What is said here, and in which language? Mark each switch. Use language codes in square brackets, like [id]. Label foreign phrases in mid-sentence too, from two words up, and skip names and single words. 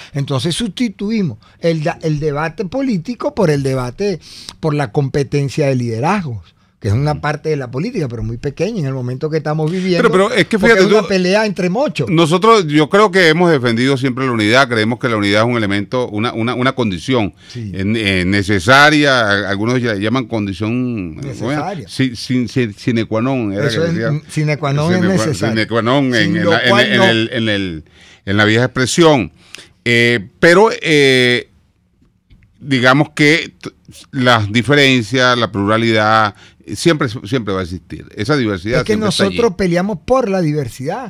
[es] Entonces sustituimos el debate político por el debate por la competencia de liderazgos, que es una parte de la política, pero muy pequeña en el momento que estamos viviendo. Pero es que fíjate, es una pelea entre mochos. Nosotros, yo creo que hemos defendido siempre la unidad, creemos que la unidad es un elemento, una condición necesaria, algunos llaman condición necesaria. [la] Sine qua non. [es] Eso es [la] sine qua non [es] es necesario. [la] Sine qua non [es] en la vieja expresión. Pero digamos que las diferencias, la pluralidad, siempre va a existir. Esa diversidad. Es que nosotros peleamos por la diversidad.